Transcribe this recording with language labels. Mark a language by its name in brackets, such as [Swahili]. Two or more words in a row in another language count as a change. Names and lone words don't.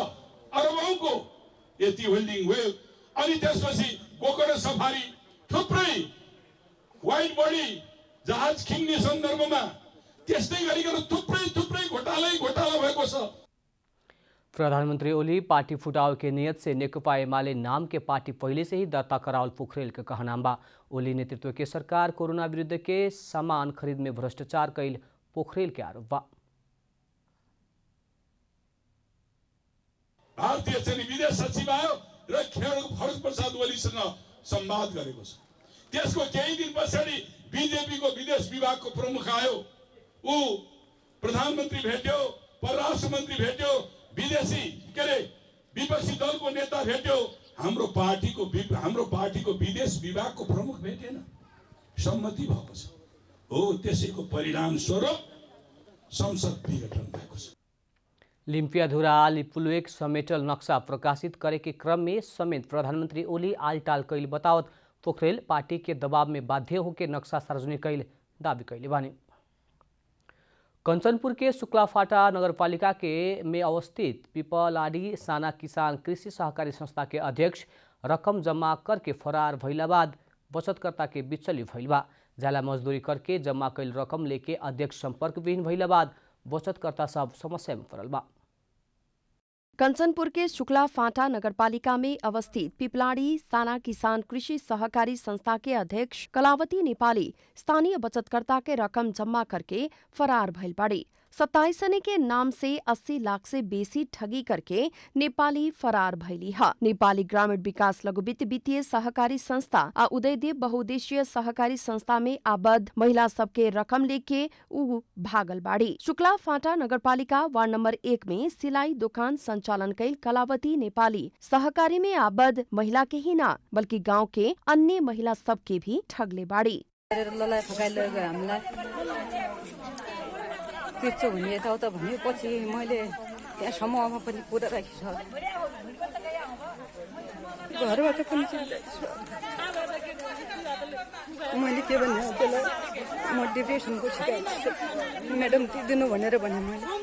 [Nepali] अरबौंको यति वेल्डिङ वेल अनि त्यसपछि गोकर्ण सफारी थुप्रै [English] white body [Nepali] जहाज किन्ने सन्दर्भमा त्यस्तै गरिकन थुप्रै घोटाला भएको छ। [Bhojpuri] प्रधानमंत्री ओली पार्टी फुटाव के नियत से नेकपा एमाले नाम के पार्टी पहले से ही दर्ता करावल पोखरेल के कहनाम बा। ओली नेतृत्व के सरकार कोरोना विरुद्ध के सामान खरीद में भ्रष्टाचार कैल पोखरेल के आरोप बा। [Nepali] भारतीय चाहिँ विदेश सचिव आयो र फरज प्रसाद ओलीसँग संवाद गरेको छ। त्यसको केही दिन पछाडि बीजेपी को विदेश विभाग को प्रमुख आयो। ऊ प्रधानमन्त्री भेट्यो, परराष्ट्र मन्त्री भेट्यो, विदेशी के रे विपक्षी दल को नेता भेट्यो। हाम्रो पार्टी को विदेश विभाग को प्रमुख भेटेन, सम्मति भएको छ। हो त्यसैको परिणाम स्वरूप संसद विघटन भएको छ। [Bhojpuri] लिम्पियाधुरा लिपुलुक समेटल नक्शा प्रकाशित करे के क्रम में समेत प्रधानमंत्री ओली आलटाल कैल बतावत पोखरेल पार्टी के दबाव में बाध्य होकर नक्शा सार्वजनिक कैल दावी कैले बानी। कंचनपुर के शुक्लाफाटा नगरपालिका के में अवस्थित पिपलाडी साना किसान कृषि सहकारी संस्था के अध्यक्ष रकम जमा करके फरार भइला बाद बचतकर्ता के बिचली भइल बा। ज्याला मजदूरी करके जमा कैल रकम लेके अध्यक्ष संपर्क विहीन भइला बाद बचतकर्ता सब समस्या में पड़ल बा। कंचनपुर के शुक्ला फाटा नगरपालिका में अवस्थित पिपलाड़ी साना किसान कृषि सहकारी संस्था के अध्यक्ष कलावती नेपाली स्थानीय बचतकर्ता के रकम जमा करके फरार भइल बाड़ी। 27 जने के नाम से 80 लाख से बेसी ठगी करके नेपाली फरार भइली ह। नेपाली ग्रामीण विकास लघु वित्त वित्तीय सहकारी संस्था आ उदयदेव बहुउद्देश्यीय सहकारी संस्था में आबद्ध महिला सबके रकम लेके ऊ भागल बाड़ी। शुक्ला फाटा नगरपालिका वार्ड नंबर 1 में सिलाई दुकान संचालन कैल कलावती नेपाली सहकारी में आबद्ध महिला के ही ना बल्कि गांव के अन्य महिला सबके भी ठगले बाड़ी। [Nepali] त्यस्तो हुने यताउता भनेपछि मैले त्यहाँ समूहमा पनि पुरा राखेको छ। घरबाट पनि मैले के भने त्यसलाई म डिप्रेसनको शिकार छु म्याडम दिनु भनेर भने मैले।